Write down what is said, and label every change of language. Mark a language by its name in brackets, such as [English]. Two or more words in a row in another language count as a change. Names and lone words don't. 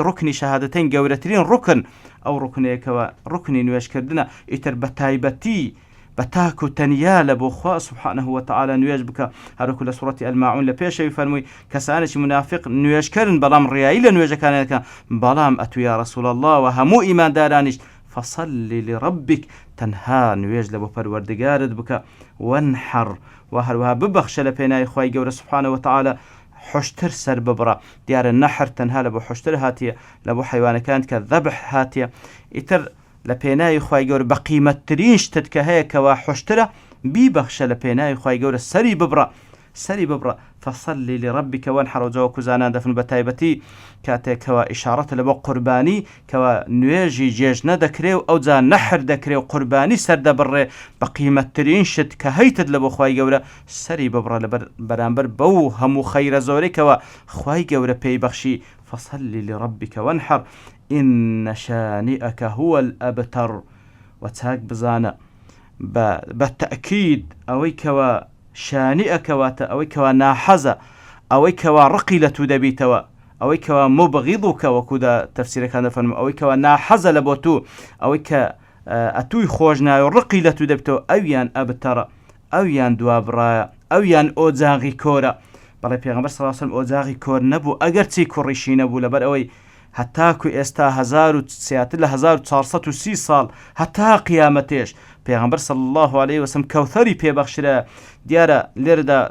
[Central Kurdish] ڕوکنی شەهادەتەین گەورەترین ڕوکن ئەو ڕوکنەیەکەوە ڕوکنی نوێژکردنە ئیتر بە تایبەتی بە تاک و تەنیا لە بۆ خوا [Arabic] سبحانه وتعالى [Central Kurdish] نوێژ بکە هەروەکو لە سوڕەتی الماعون لە پێشەوی فەرمووی کەسانێکی منافق نوێژکردن بەڵام ڕیایی لە نوێژەکانەکە بەڵام ئەتو یا رەسوڵ الله و هەموو ئیماندارانیش [Arabic] فصل لربك [Central Kurdish] تەنها نوێژ لە بۆ پەروەردگارت بکە وانحر و هەروها ببەخشە لە پێناوی خوای گەورە [Arabic] سبحانه وتعالى [Central Kurdish] حشتر سەر ببڕە. دیارە نەحر تەنها لە بۆ حشتر هاتیە لە بۆ حیوانەکان کە ذەبح هاتیە ئیتر لە پێناوی خوای گەورە بە قیمەتترین شتت کە هەیە کەوا حشترە بیبەخشە لە پێناوی خوای گەورە سەری ببڕە [Arabic] فصل لربك وانحر. [Central Kurdish] وجەوەکو زانان دەفن بە تایبەتی کاتێکەوە ئیشارەتە لە بۆ قوربانی کەوا نوێژی جێژنە دەکرێ و ئەوجا نەحر دەکرێ و قوربانی سەردەبڕێ بە قیمەتترین شت کە هەیتت لە بۆ خوای گەورە سەری ببڕە لە بەرامبەر بەو هەموو خەیرە زۆرێکەوە خوای گەورە پێی بەخشی [Arabic] فصل لربك وانحر إن شانئك هو الأبتر. [Central Kurdish] و چاک بزانە بە تەکید ئەوەی کەوا شانیئە کەواتە ئەوەی کەوا ناحەزە ئەوەی کەوا ڕقی لە تو دەبیتەوە ئەوەی کەوا مبغیضوکە وەکودا تەفسیرەکان دەفەرمێ ئەوەی کەوا ناحەزە لە بۆ تو ئەوەی کە ئەتووی خۆش ناوێ و ڕقی لە تو دەبێتەوە ئەویان ئەبتەڕە ئەویان دوابڕایە ئەویان ئۆجاغی کۆرە بەڵێ پێغەمبەر [Arabic] صلی الله علیه و سلم [Central Kurdish] ئۆجاغی کۆر نەبوو ئەگەر چی کوڕیشی نەبوو لەبەر ئەوەی هەتاکو ئێستا 1430 ساڵ هەتا قیامەتێش پێغەمبەر [Arabic] صلی الله عليه وسلم [Central Kurdish] کەوثەری پێبەخشرە دیارە لێرەدا